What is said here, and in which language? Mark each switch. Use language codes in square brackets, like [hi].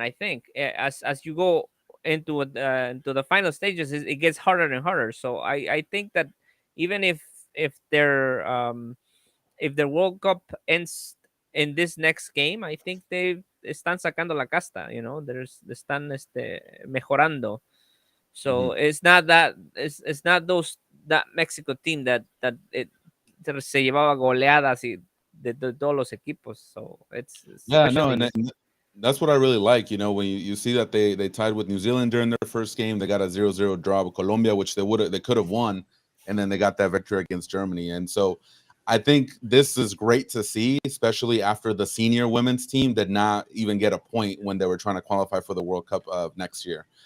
[en] I think as you go into the final stages, it gets harder and harder. So I think that even if their if their World Cup ends in this next game, I think they [es] están sacando la casta. There's están mejorando. [en] So Mhm. it's not those that Mexico team that it [es] se llevaba goleadas y de todos los equipos. [en] So it's Yeah, no, and, especially and that's what I really like. When you see that they tied with New Zealand during their first game, they got a 0-0 draw with Colombia, which they could have won, and then they got that victory against Germany. And so I think this is great to see, especially after the senior women's team did not even get a point when they were trying to qualify for the World Cup of next year.